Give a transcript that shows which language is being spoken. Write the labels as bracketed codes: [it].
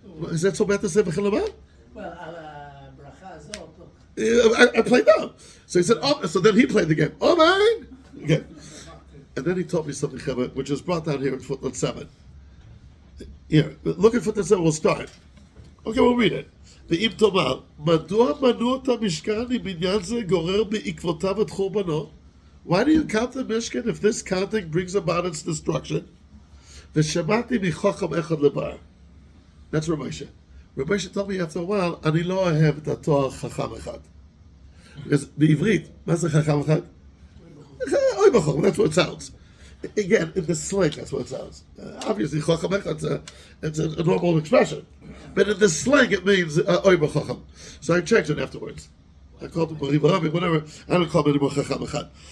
[en] Is that so bad to say b'chel lemar? Well, bracha zot. I played dumb. So he said, oh, so then he played the game. Amen! Okay. And then he taught me something, Chevah, which is brought down here in footnote 7. Here, look at footnote 7, we'll start. Okay, we'll read it. [he] ואם תאמר, מדוע מנעו את המשכן אם עניין זה גורר בעקבותיו את חורבנו? [en] Why do you count the Mishkan if this counting brings about its destruction? [he] ושמעתי מחכם אחד לבר. [en] That's Rav Moshe. Rav Moshe told me after a while, [he] אני לא אוהב את התואר חכם אחד. [en] Because [he] בעברית, מה זה חכם אחד? אוי בחור, [en] that's what it sounds. Again, in the slang, that's what it sounds. Obviously, chacham echad, it's a normal expression. But in the slang, it means oy b'chacham. So I changed it afterwards. I called him Bari Barabi, whatever. I don't call him anymore chacham echad.